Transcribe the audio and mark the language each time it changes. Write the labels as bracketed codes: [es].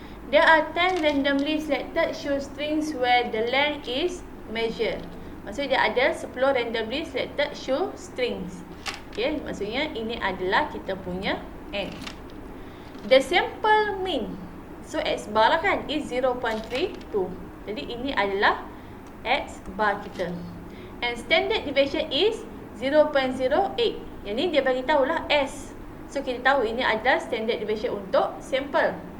[en] There are 10 randomly selected shoestrings where the length is measured. [ms] Maksudnya dia ada 10 [en] randomly selected shoestrings. [ms] Okay, maksudnya ini adalah kita punya N. [en] The sample mean, so X bar [ms] lah kan, [en] is 0.32. [ms] Jadi ini adalah X bar kita. [en] And standard deviation is 0.08. [ms] Yang ni dia bagi tahulah S. So kita tahu ini adalah standard deviation untuk sampel.